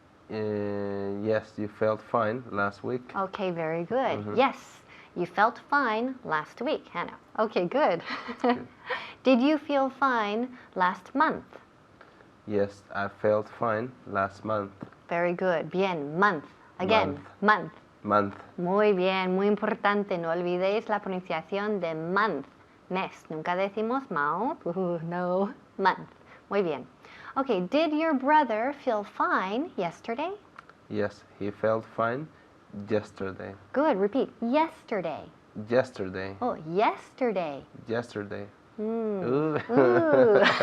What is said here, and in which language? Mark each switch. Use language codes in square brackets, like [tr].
[en] Yes, you felt fine last week. Okay, very good. Yes, you felt fine last week, Hannah. Okay, good. Did you feel fine last month? Yes, I felt fine last month. Very good. Bien, month. Again, month. Month. [es] Muy bien, muy importante. No olvidéis la pronunciación de month. Mes. Nunca decimos mouth. No. Month. Muy bien. [en] Okay, did your brother feel fine yesterday? Yes, he felt fine yesterday. Good. Repeat. Yesterday. Yesterday. Oh, yesterday. Yesterday. Ooh. Ooh.